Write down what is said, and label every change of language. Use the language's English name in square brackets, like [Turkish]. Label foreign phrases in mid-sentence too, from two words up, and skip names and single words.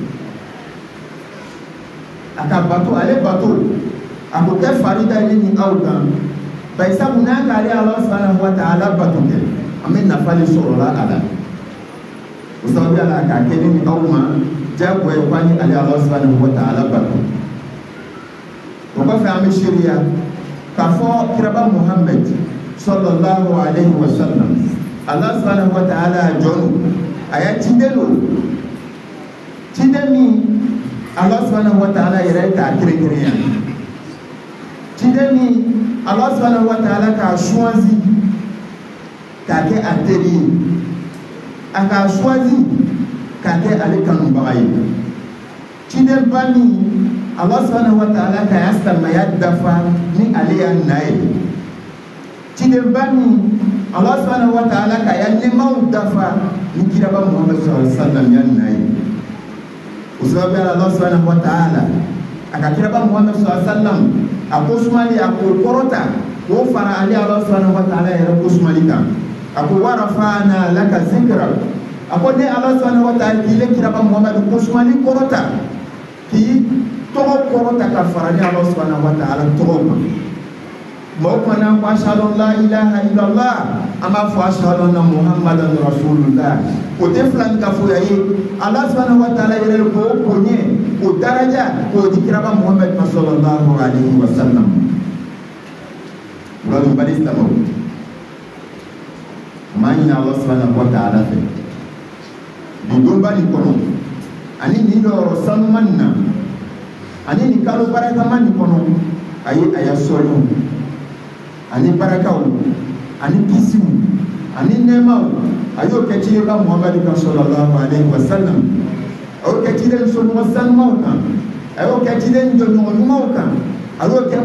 [Bambara] a ka bato ale bato a ko kɛ farida ye ni aw kan bari sabu n'a ka ale [Arabic] الله سبحانه وتعالى [Bambara] bato kɛ an bɛ nafa de sɔrɔ la a la o sababuya la k'a kɛ ne ni aw ma jagoya ye ko an ye ale [Arabic] الله سبحانه وتعالى [Bambara] bato o kɔfɛ an bɛ seereya k'a fɔ kiraba muhammed [Arabic] صلى الله عليه وسلم الله سبحانه وتعالى [Bambara] jɔn a y'a ciden do ciden min [Arabic] الله سبحانه وتعالى [Bambara] yɛrɛ k'a kɛrɛnkɛrɛnya ciden min [Arabic] الله سبحانه وتعالى [Bambara] k'a choisi k'a kɛ a teri ye a k'a choisi k'a kɛ ale kanubaga ye ciden ba min [Arabic] الله سبحانه وتعالى [Bambara] k'a y'a silamɛya dafa ni ale y'a na ye ciden ba min [Arabic] الله سبحانه وتعالى [Bambara] ka ya nɛɛmaw dafa ni kiraba muhammed [Arabic] صلى الله عليه وسلم [Bambara] ya na ye o sababu [Arabic] الله سبحانه وتعالى [Bambara] a ka kiraba muhammed [Arabic] صلى الله عليه وسلم [Bambara] a ko sumali a ko kɔrɔta k'o fara ale [Arabic] الله سبحانه وتعالى [Bambara] yɛrɛ ko sumali kan a ko [Arabic] ورفعنا لك ذكرك [Bambara] a ko ne [Arabic] الله سبحانه وتعالى [Bambara] k'i le kiraba muhammed ko sumali kɔrɔta k'i tɔgɔ kɔrɔta ka fara ne [Arabic] الله سبحانه وتعالى [Bambara] tɔgɔ kan mɔgɔ kumana ko [Arabic] أشهد أن لا إله إلا الله [Bambara] an b'a fɔ [Arabic] أشهد أن محمدا رسول الله [Bambara] o tɛ filankafoya ye [Arabic] الله سبحانه وتعالى [Bambara] yɛrɛ k'o bonya k'o daraja k'o di kiraba muhammed ma [Arabic] صلى الله عليه وسلم [Bambara] wala bari silamɛw an b'a ɲini [Arabic] الله سبحانه وتعالى [Bambara] fɛ nin donba nin kɔnɔ ani nin yɔrɔ sanuma nin na ani nin kalo barakama nin kɔnɔ a ye a y'a sɔrɔ ani barakaw ani kisiw ani nɛɛmaw a y'o kɛ ciden ka muhamadu kan [Arabic] صلى الله عليه وسلم [Bambara] a y'o kɛ ciden somɔgɔ sanumaw kan a y'o kɛ ciden jɔɲɔgɔn ɲumanw kan a y'o kɛ